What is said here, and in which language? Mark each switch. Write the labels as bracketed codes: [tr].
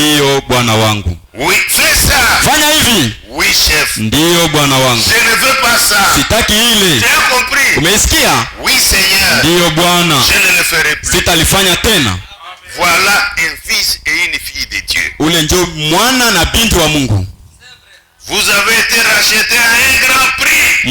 [sw] Ndiyo Bwana wangu. [fr] Oui, fais ça. [sw] Fanya hivi. [fr] Oui, chef. [sw] Ndiyo Bwana wangu. [fr] Je ne veux pas ça. [sw] Sitaki ile. [fr] Tu as compris? [sw] Umeisikia? [fr] Oui, Seigneur. [sw] Ndiyo Bwana. [fr] Je ne le ferai plus. [sw] Sitalifanya tena. [fr] Voilà un fils et une fille de Dieu. [sw] Ule ndio mwana na binti wa Mungu. [fr] Vous avez été racheté à un grand prix.